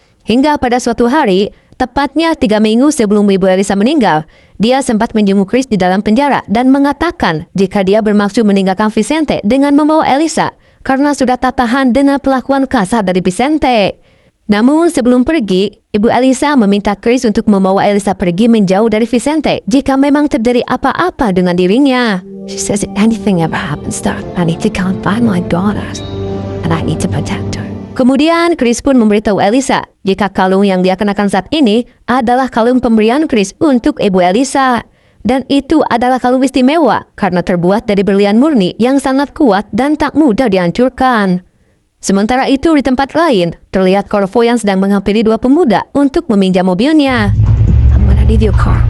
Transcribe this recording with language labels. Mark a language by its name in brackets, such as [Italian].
[Indonesian] Hingga pada suatu hari, tepatnya 3 minggu sebelum Ibu Elisa meninggal, dia sempat menjenguk Chris di dalam penjara dan mengatakan jika dia bermaksud meninggalkan Vicente dengan membawa Elisa karena sudah tak tahan dengan perlakuan kasar dari Vicente. Namun sebelum pergi, Ibu Elisa meminta Chris untuk membawa Elisa pergi menjauh dari Vicente jika memang terjadi apa-apa dengan dirinya. [English] She says if anything ever happens to her, I need to go and find my daughter and I need to protect her. [Indonesian] Kemudian Chris pun memberitahu Elisa jika kalung yang dia kenakan saat ini adalah kalung pemberian Chris untuk Ibu Elisa. Dan itu adalah kalung istimewa karena terbuat dari berlian murni yang sangat kuat dan tak mudah dihancurkan. Sementara itu di tempat lain, terlihat Corvo yang sedang menghampiri 2 pemuda untuk meminjam mobilnya. [English] I'm gonna leave your car.